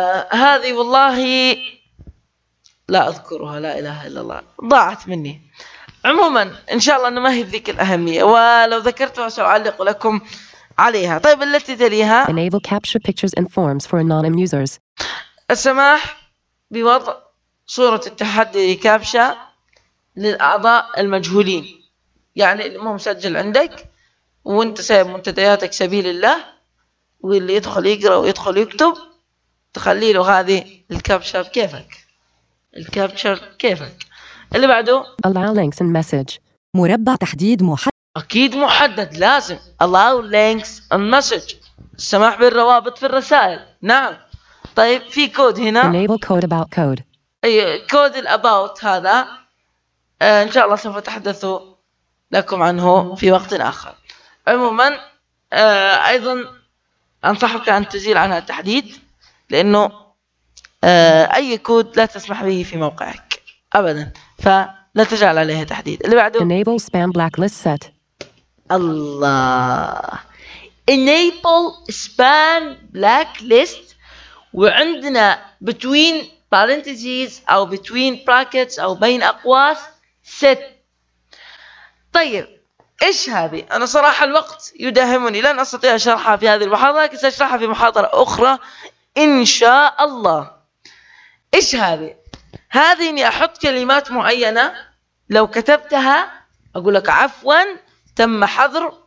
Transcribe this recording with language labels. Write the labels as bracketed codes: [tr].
[ar] هذه والله لا أذكرها، لا إله إلا الله، ضاعت مني. عموما إن شاء الله أنه ما هي ذيك الأهمية، ولو ذكرتها سأعلق لكم عليها. طيب التي تليها [en] Enable capture pictures and forms for anonymous users. [ar] السماح بوضع صورة التحدي لكابشا للأعضاء المجهولين، يعني مو مسجل عندك وانت سايب منتدياتك سبيل الله، واللي يدخل يقرأ ويدخل يكتب تخلي له هذه الكابشر كيفك، الكابشر كيفك. اللي بعده [en] Allow links and message. [ar] مربع تحديد محدد. أكيد محدد لازم، [en] Allow links and message، [ar] السماح بالروابط في الرسائل، نعم. طيب في كود هنا [en] Enable code about code. [ar] أي كود الأباوت هذا إن شاء الله سوف أتحدث لكم عنه في وقت آخر. عموما أيضا أنصحك أن تزيل عنها التحديد، لأنه أي كود لا تسمح به في موقعك أبدا، فلا تجعل عليها تحديد. اللي بعده [en] Enable Spam Blacklist Set. [ar] الله، [en] Enable Spam Blacklist، [ar] وعندنا [en] between parentheses [ar] أو [en] between brackets [ar] أو بين أقواس [en] Set. [ar] طيب إيش هذه؟ أنا صراحة الوقت يداهمني، لن أستطيع شرحها في هذه المحاضرة، لكن سأشرحها في محاضرة أخرى إن شاء الله. إيش هذه؟ هذه إني أحط كلمات معينة، لو كتبتها أقول لك عفوا تم حظر